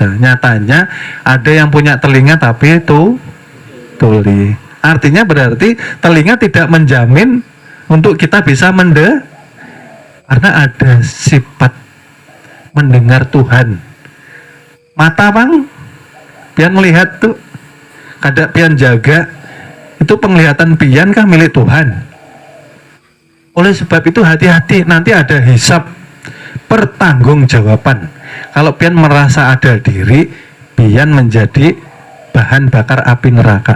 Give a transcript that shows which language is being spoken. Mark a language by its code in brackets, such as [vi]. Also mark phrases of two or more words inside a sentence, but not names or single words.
[id] Nyatanya ada yang punya telinga tapi itu tuli. Artinya berarti telinga tidak menjamin untuk kita bisa karena ada sifat mendengar Tuhan. Mata bang, pian melihat tuh, kada pian jaga, itu penglihatan pian kah milik Tuhan? Oleh sebab itu hati-hati, nanti ada hisab, pertanggungjawaban. Kalau pian merasa ada diri, pian menjadi bahan bakar api neraka.